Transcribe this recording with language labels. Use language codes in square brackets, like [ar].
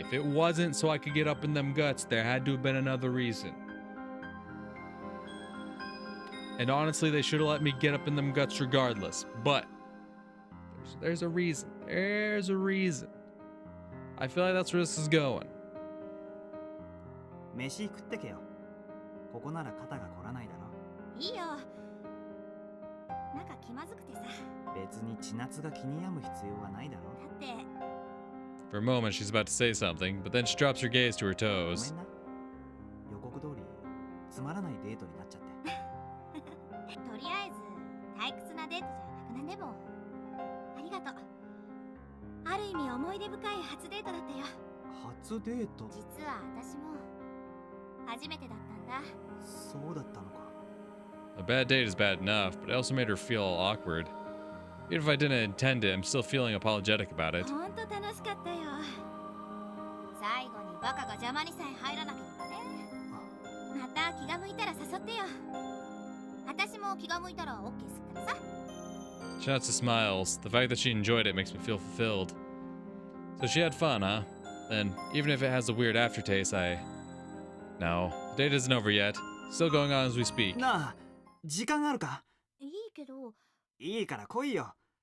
[en] If it wasn't so I could get up in them guts, there had to have been another reason. And honestly, they should have let me get up in them guts regardless. But there's a reason. There's a reason. I feel like that's where this is going. [ja] 飯食ってけよ。ここなら肩が凝らないだろ。いいよ。なんか気まずくてさ。別に千夏が気に病む必要はないだろ。だって。 [en] For a moment, she's about to say something, but then she drops her gaze to her toes. [ja] ごめんな。予告通りつまらないデートになっちゃって。とりあえず退屈なデートじゃなくなんでも。ありがとう。ある意味思い出深い初デートだったよ。初デート？実は私も初めてだったんだ。そうだったのか。 [en] A bad date is bad enough, but it also made her feel awkward. Even if I didn't intend it, I'm still feeling apologetic about it. [ja] ほんと楽しかったよ。最後にバカが邪魔にさえ入らなければね。また気が向いたら誘ってよ。私も気が向いたら OK すっからさ。 [en] Chinatsu smiles. The fact that she enjoyed it makes me feel fulfilled. So she had fun, huh? Then, even if it has a weird aftertaste, No, the date isn't over yet. Still going on as we speak. [ja] なあ、時間あるか？いいけど。いいから来いよ。